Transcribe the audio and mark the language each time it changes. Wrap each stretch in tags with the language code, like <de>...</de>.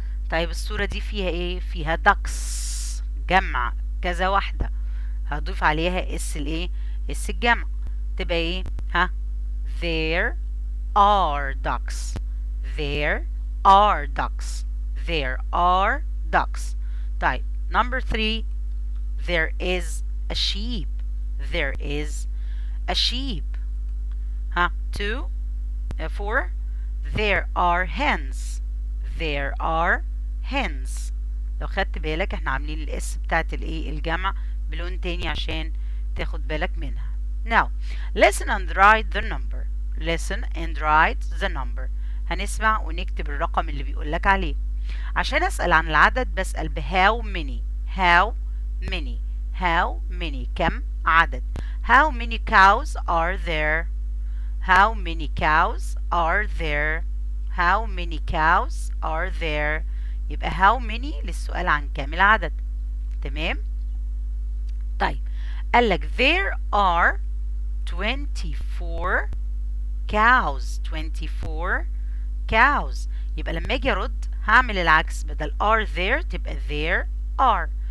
<ar>طيب الصورة دي فيها ايه؟ فيها ducks جمع كذا واحدة. هضيف عليها اس الايه؟ اس الجمع. تبقى ايه؟</ar> <en>there are ducks. طيب number 3. there is a sheep. there is a sheep. ها 2 4 there are hens. there are hens.</en> <ar>لو خدت بالك احنا عاملين الاس بتاعت الايه الجمع بلون تاني عشان تاخد بالك منها.</ar> <en>now listen and write the number. listen and write the number.</en> <ar>هنسمع ونكتب الرقم اللي بيقول لك عليه. عشان اسأل عن العدد بسأل ب how many.</ar> <en>how many. how many</en> <ar>كم عدد.</ar> <en>how many cows are there. how many cows are there. how many cows are there.</en> <ar>يبقى how many للسؤال عن كم العدد. تمام. طيب قالك</ar> <en>there are 24 cows. 24 cows.</en> <ar>يبقى لما اجي ارد هعمل العكس، بدل</ar> <en>are there</en> <ar>تبقى</ar> <en>there are.</en>